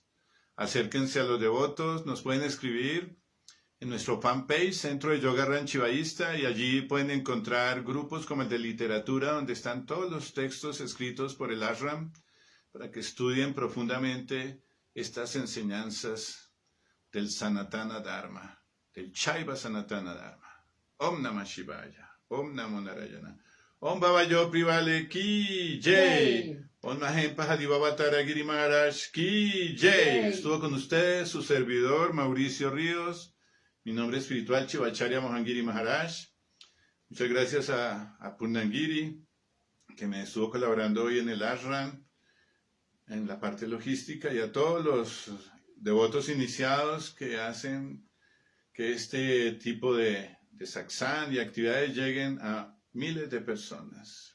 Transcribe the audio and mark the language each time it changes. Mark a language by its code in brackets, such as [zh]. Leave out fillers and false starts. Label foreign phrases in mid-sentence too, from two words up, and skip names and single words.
[es] Acérquense a los devotos, nos pueden escribir en nuestro fanpage, Centro de Yoga Ranchivaísta, y allí pueden encontrar grupos como el de literatura, donde están todos los textos escritos por el ashram, para que estudien profundamente estas enseñanzas del Sanatana Dharma, del Shaiva Sanatana Dharma. [sa] ॐ नमः शिवाय, ॐ नमो नारायण, [hi] ॐ बाबा यो प्रिवाले की जय. ॐ महेम पहाड़ी बाबा तारागिरी महाराज की जय. [es] Estuvo con ustedes su servidor Mauricio Ríos. Mi nombre espiritual Chivacharya Mohangiri Maharaj. Muchas gracias a Purnangiri, que me estuvo colaborando hoy en el ashram, en la parte logística, y a todos los devotos iniciados que hacen que este tipo de satsang y actividades lleguen a miles de personas.